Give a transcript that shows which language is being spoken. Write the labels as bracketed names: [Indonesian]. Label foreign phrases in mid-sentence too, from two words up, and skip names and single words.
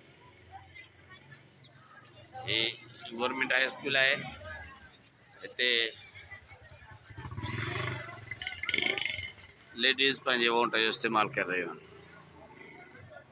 [Urdu] ये गवर्नमेंट हाई स्कूल है। [Sindhi] इते लेडीज़ पंहिंजे वोट जो [Urdu] इस्तेमाल कर रही हैं।